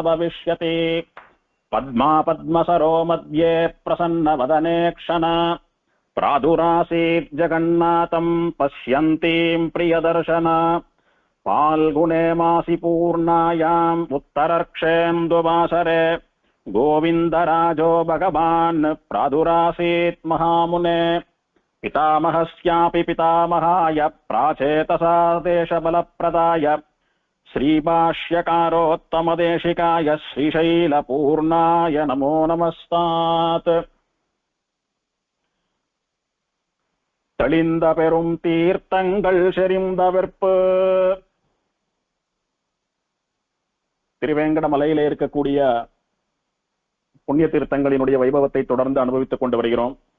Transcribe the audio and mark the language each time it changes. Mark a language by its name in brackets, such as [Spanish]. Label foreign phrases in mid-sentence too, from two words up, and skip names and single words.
[Sanskrit] भविष्यति पद्मा पद्मसरो मध्ये प्रसन्नवदने क्षण प्रादुरासीत् जगन्नाथं पश्यन्तीं प्रियदर्शन फाल्गुने मासि पूर्णायाम् उत्तरर्क्षेन्दुवासरे गोविन्दराजो भगवान् प्रादुरासीत् महामुने पितामहस्यापि पितामहाय प्राचेतसा देशबलप्रदाय श्रीभाष्यकारोत्तमदेशिकाय श्रीशैलपूर्णाय नमो नमस्तात् [Tamil] தெளிந்த பெரும் தீர்த்தங்கள் செறிந்த வெற்பு. திருவேங்கடமலையிலே இருக்கக்கூடிய புண்ணிய தீர்த்தங்களினுடைய வைபவத்தை தொடர்ந்து அனுபவித்துக் கொண்டு வருகிறோம்.